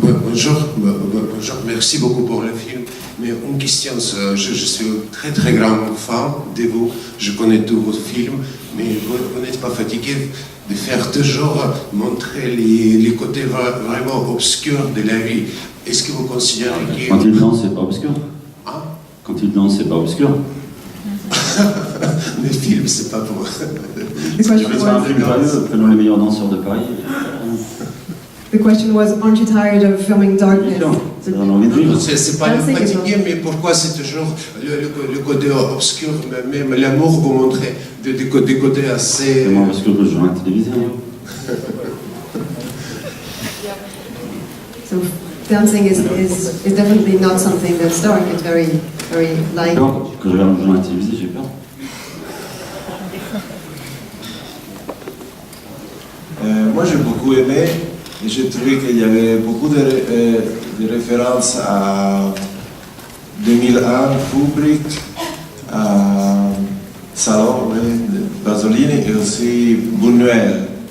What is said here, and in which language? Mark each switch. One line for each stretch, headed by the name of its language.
French: Bonjour, merci beaucoup pour le film. Mais une question, je suis un très grand fan de vous, je connais tous vos films, mais vous n'êtes pas fatigué de faire toujours montrer les côtés vraiment obscurs de la vie. Est-ce que vous considérez que... Quand il danse, c'est pas obscur. Hein? Quand il danse, c'est pas obscur. Les films, c'est pas pour... Tu veux faire un film joyeux, prenons les meilleurs danseurs de Paris.
English: The question was, aren't you tired of filming darkness?
French: C'est pas le fatigué, mais pourquoi c'est toujours le côté obscur, même l'amour vous montrez des côtés assez... C'est moins obscur que le journal télévisé.
English: So dancing is definitely not something that's dark. It's very light.
French: Quand je regarde le journal télévisé, j'ai peur. Moi j'ai beaucoup aimé et j'ai trouvé qu'il y avait beaucoup de références à 2001, Kubrick, à Salon, Pasolini et aussi Buñuel.